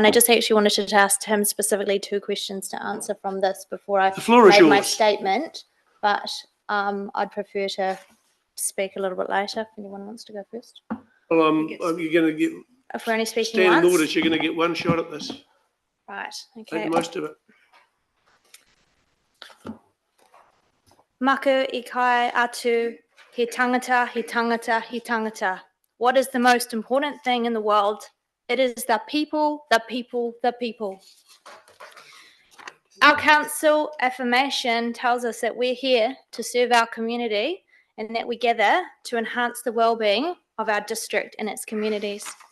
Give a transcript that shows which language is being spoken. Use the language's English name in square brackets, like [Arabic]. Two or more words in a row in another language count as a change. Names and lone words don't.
[English] I just actually wanted to ask Tim specifically 2 questions to answer from this before I made my statement, but I'd prefer to speak a little bit later if anyone wants to go first. Well, you're going to get, if we're only speaking standing once. orders, you're going to get one shot at this. Right, okay. Make the most of it. [Māori] Maku I kai atu, he tangata, he tangata, he tangata. [English] What is the most important thing in the world? It is the people, the people, the people. Our council affirmation tells us that we're here to serve our community and that we gather to enhance the well-being of our district and its communities.